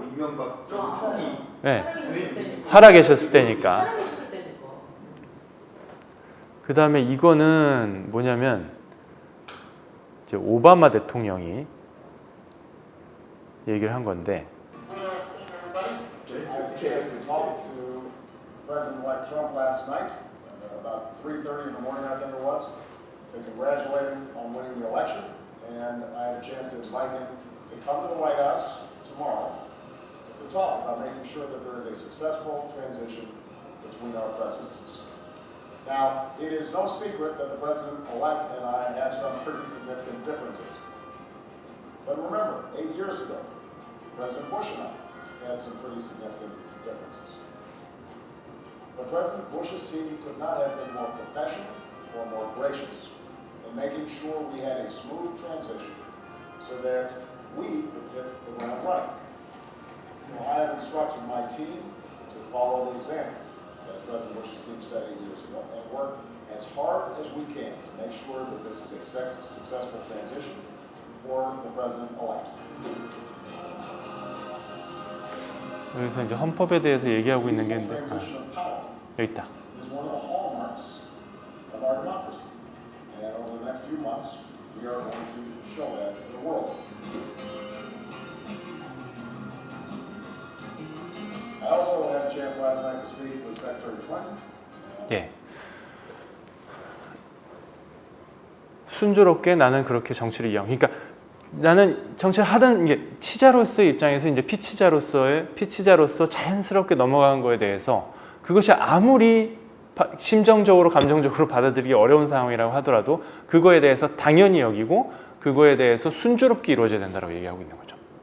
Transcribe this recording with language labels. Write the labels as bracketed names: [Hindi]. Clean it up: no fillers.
[Korean] 이명박 정부 초기 네. 살아계셨을 때니까. 살아계셨을 때니까. 그 다음에 이거는 뭐냐면 이제 오바마 대통령이 얘기를 한 건데 [English] I had a chance to talk to President-elect Trump last night, about 3:30 in the morning, I think it was, to congratulate him on winning the election. And I had a chance to invite him to come to the White House tomorrow to talk about making sure that there is a successful transition between our presidencies. Now, it is no secret that the President-elect and I have some pretty significant differences. But remember, 8 years ago, President Bush and I had some pretty significant differences. But President Bush's team could not have been more professional or more gracious in making sure we had a smooth transition so that we could hit the ground running. Well, I have instructed my team to follow the example that President Bush's team set 8 years ago and work as hard as we can to make sure that this is a successful transition for the President-elect. [Korean] 여기서 이제 헌법에 대해서 얘기하고 있는 게 있는데 [English] Transition of power [Korean] 여기 있다. [English] is one of the hallmarks of our democracy. And over the next few months, we are going to show that to the world. I also had a chance last night to speak with Secretary Clinton. [Korean] 예. 순조롭게 나는 그렇게 정치를 이해하고, 그러니까 나는 정치를 하던 게 치자로서의 입장에서 이제 피치자로서 자연스럽게 넘어간 거에 대해서 그것이 아무리 심정적으로 감정적으로 받아들이기 어려운 상황이라고 하더라도 그거에 대해서 당연히 여기고 그거에 대해서 순조롭게 이루어져야 된다고 얘기하고 있는 거죠.